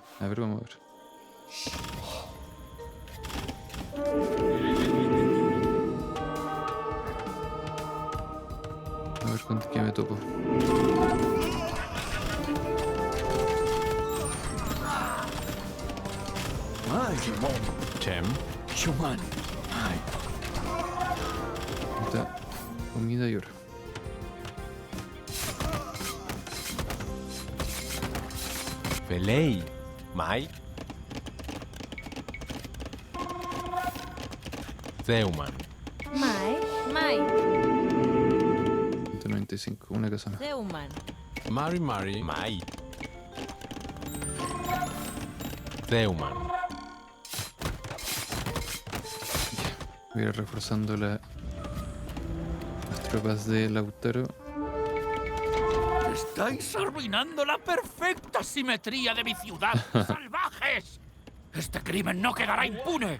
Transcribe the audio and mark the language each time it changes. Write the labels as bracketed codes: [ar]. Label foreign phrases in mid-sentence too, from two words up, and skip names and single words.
[es] A ver, vamos a ver. A ver con qué me topo. [arn] Chem. [es] Está comida y oro. [arn] Pelei. Mai. Zeuman. Mai. Mai. [es] 195, una casa más. [arn] Zeuman. Mari Mari. Mai. Zeuman. [es] Voy a ir reforzando las tropas de Lautaro. Estáis arruinando la perfecta simetría de mi ciudad, salvajes. Este crimen no quedará impune.